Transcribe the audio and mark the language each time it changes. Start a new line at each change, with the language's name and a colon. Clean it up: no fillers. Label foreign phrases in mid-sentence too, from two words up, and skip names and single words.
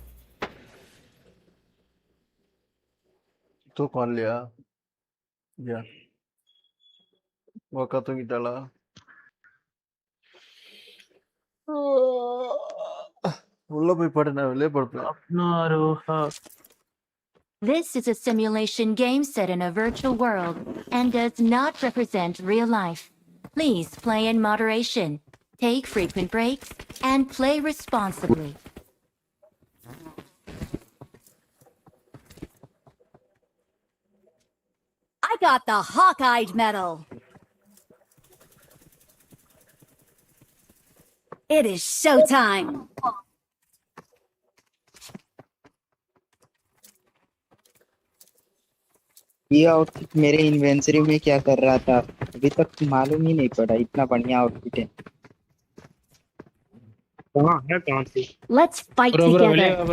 Tamil: தூக்கம் இல்லையா? ஒக்கா தூங்கிட்டாளா? உள்ள போய் படு, நான் வெளியே படுப்பேன்.
English: This is a simulation game set in a virtual world and does not represent real life. Please play in moderation, take frequent breaks, and play responsibly. I got the hawk-eyed medal. It is showtime.
Hindi: ये आउटफिट मेरे इन्वेंटरी में क्या कर रहा था अभी तक मालूम ही नहीं पड़ा इतना बढ़िया आउटफिट है कहाँ से
English: Let's fight bro bro
Tamil: வெளியே
English: together.